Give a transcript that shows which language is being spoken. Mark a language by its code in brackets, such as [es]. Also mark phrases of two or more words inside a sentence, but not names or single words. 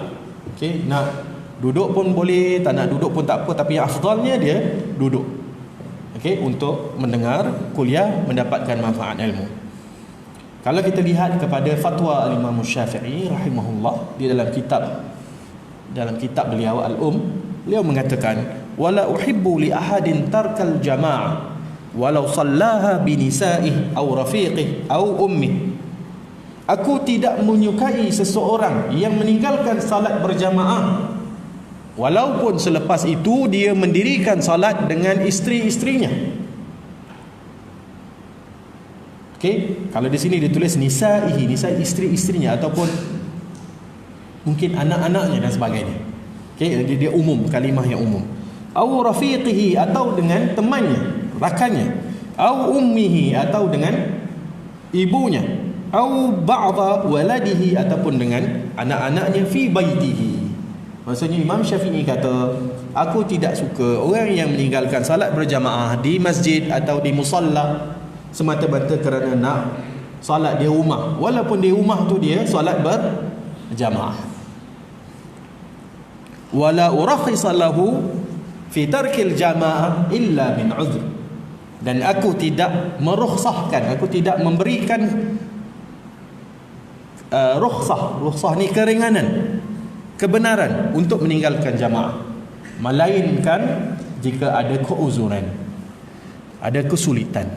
[ms] Nak duduk pun boleh, tak nak duduk pun tak apa, tapi yang afdalnya dia duduk. Untuk mendengar kuliah, mendapatkan manfaat ilmu. Kalau kita lihat kepada fatwa Al-Imam Syafi'i rahimahullah, di dalam kitab beliau beliau mengatakan, [ar] ولا أحب لأحد ترك الجماعة ولو صلاها بنسائه أو رفيقه أو أمه. [ms] Aku tidak menyukai seseorang yang meninggalkan salat berjamaah walaupun selepas itu dia mendirikan salat dengan isteri-isterinya. Kalau di sini ditulis nisa'ihi, nisa isteri-isterinya, ataupun mungkin anak-anaknya dan sebagainya. Dia umum, kalimah yang umum. [ar] أو رفيقه, [ms] atau dengan temannya, rakannya. [ar] أو أمه, [ms] atau dengan ibunya. [ar] أو بعض ولده, [ms] ataupun dengan anak-anaknya [ar] في بيته. [ms] Maksudnya Imam Syafi'i kata, aku tidak suka orang yang meninggalkan salat berjamaah di masjid atau di musalla semata-mata kerana nak solat di rumah, walaupun di rumah tu dia solat berjamaah. [ar] ولا أرخص له في ترك الجماعة إلا من عذر. [ms] Dan aku tidak merukhsahkan, aku tidak memberikan rukhsah ni keringanan, kebenaran untuk meninggalkan jamaah, melainkan jika ada keuzuran, ada kesulitan.